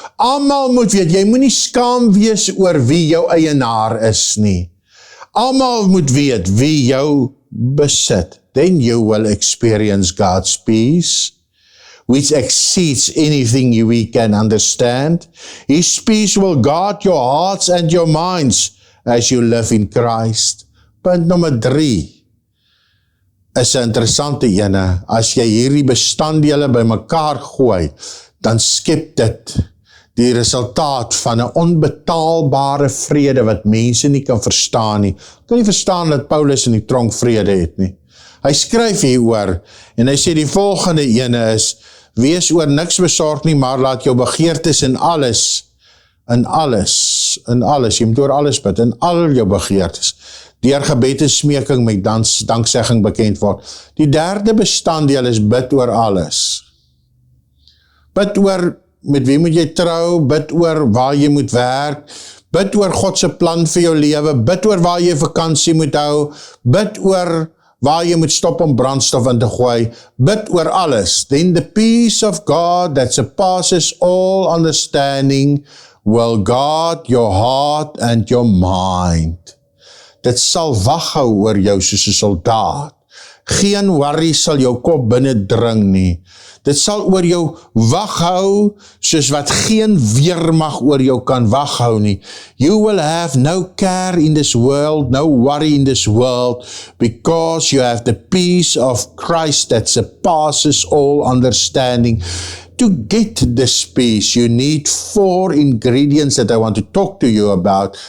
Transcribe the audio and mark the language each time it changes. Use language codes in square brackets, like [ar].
[af] Almal moet weet, jy moenie skaam wees oor wie jou eienaar is nie. Almal moet weet wie jou besit. [en] Then you will experience God's peace, which exceeds anything we can understand. His peace will guard your hearts and your minds as you live in Christ. [af] Punt nommer 3 is 'n interessante ene. As jy hierdie bestanddele bymekaar gooi, dan skep dit die resultaat van 'n onbetaalbare vrede wat mense nie kan verstaan nie. Kan nie verstaan dat Paulus in die tronk vrede het nie. Hy skryf hieroor en hy sê die volgende ene is: wees oor niks besorg nie, maar laat jou begeertes in alles, jy moet oor alles bid, in al jou begeertes, deur gebed en smeking met danksegging bekend word. Die 3de bestanddeel is bid oor alles. Bid oor met wie moet jy trou, bid oor waar jy moet werk, bid oor God se plan vir jou lewe, bid oor waar jy vakansie moet hou, bid oor waar jy moet stop om brandstof in te gooi, bid oor alles. [en] Then the peace of God that surpasses all understanding will guard your heart and your mind. [af] Dit sal waghou oor jou soos 'n soldaat. Geen worry sal jou kop binne dring nie. Dit sal oor jou waghou soos wat geen weermag oor jou kan waghou nie. [en] You will have no care in this world, no worry in this world, because you have the peace of Christ that surpasses all understanding. To get this peace, you need 4 ingredients that I want to talk to you about.